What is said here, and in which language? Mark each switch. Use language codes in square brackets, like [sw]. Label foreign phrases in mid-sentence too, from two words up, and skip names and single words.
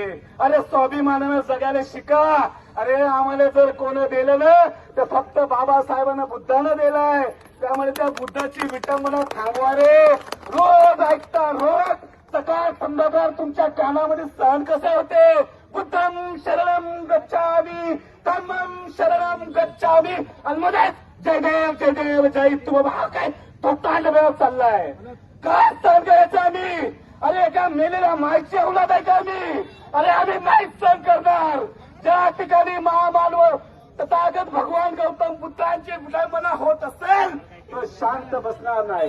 [mr] अरे स्वाभिमानानं जगायला शिका. अरे आम्हाला जर कोण दिलं ना तर फक्त बाबासाहेबांना बुद्धानं दिलाय. त्यामुळे त्या बुद्धाची विटंबना थांबवा रे. रोज ऐकता रोज सकाळ संध्याकाळ तुमच्या कानामध्ये सहन कसे होते. [pi] बुद्धं शरणं गच्छामि, धम्मं शरणं गच्छामि, [mr] आणि मध्ये जय देव जय तू बाबा. हा काय तो तांडव चाललाय. काय सहन करायचं आम्ही. अरे एका मेलेल्या माईची औलाद आहे का आम्ही. अरे आम्ही नाही सहन करणार. ज्या ठिकाणी महामानव तथागत भगवान गौतम बुद्धांची विडंबना होत असेल तर शांत बसणार नाही.